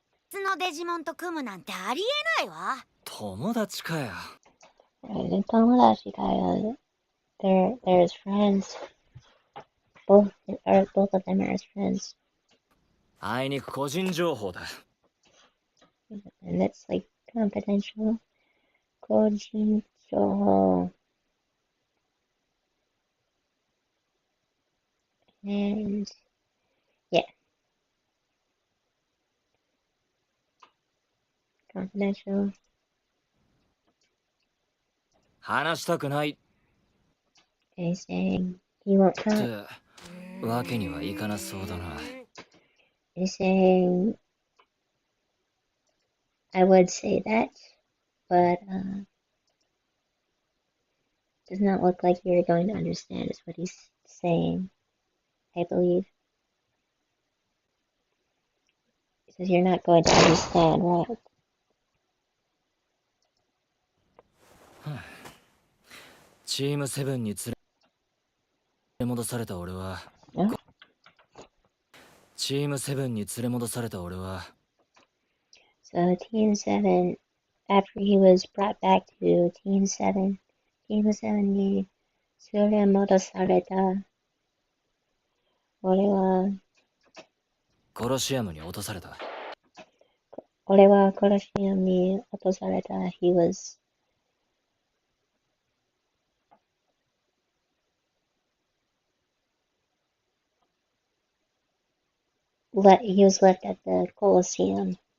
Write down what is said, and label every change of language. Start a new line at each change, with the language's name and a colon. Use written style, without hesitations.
Japanese: 別のデジモンと組むなんてありえないわ友達かよ。
English: And Tomodachi Kaido, they're as friends. Both of them are as friends.
Japanese: あいにく個人情報だ。
English: And it's like confidential.
Japanese: Kojin Joho.
English: And yeah, confidential.
Japanese: 話したくないっ
English: And he's saying he won't talk.
Japanese: てわけにはいかなそうだな。
English: He's saying I would say that, but does not look like you're going to understand is what he's saying, I believe. He says you're not going to understand, right?
Japanese: チームセブンに連れ戻された俺は、
English: No?
Japanese: チームセブンに連れ戻された俺は、
English: So Team 7, after he was brought back to Team 7, Team 7
Japanese: に連れ戻された。コロシアムに落とされた。俺は殺し屋に落とされた。
English: He was left at the Colosseum.